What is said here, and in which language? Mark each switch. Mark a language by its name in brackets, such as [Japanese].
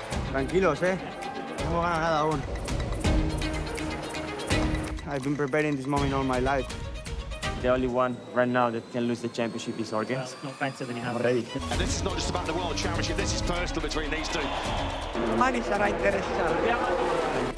[Spanish] Tranquilos, no hemos ganado nada aún. [English] I've been preparing this moment all my life. The only one right now that can lose the championship is Jorge. I'm ready. And this is not just about the World Championship, this is personal between these two. [Italian] Domani sarà interessante.